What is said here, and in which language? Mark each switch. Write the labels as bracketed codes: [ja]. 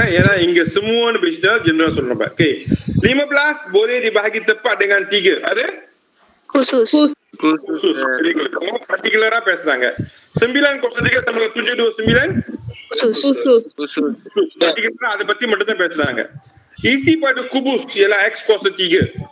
[ta] ஏன்னா இங்க semuanya பேசிட்டா ஜெனரலா சொல்றோம். [ms] ஓகே, 15 boleh dibahagi tepat dengan 3. [ta] அது [ms] khusus. khusus. [en] Very good. [ta] பர்టిక్యులரா பேசுறாங்க. 9 + 3 = 7 + 9 [ms] khusus. [ta] பர்టిక్యులரா அத பத்தி மட்டும் தான் பேசுறாங்க. [ms] isi pada kubus ialah x kuasa 3.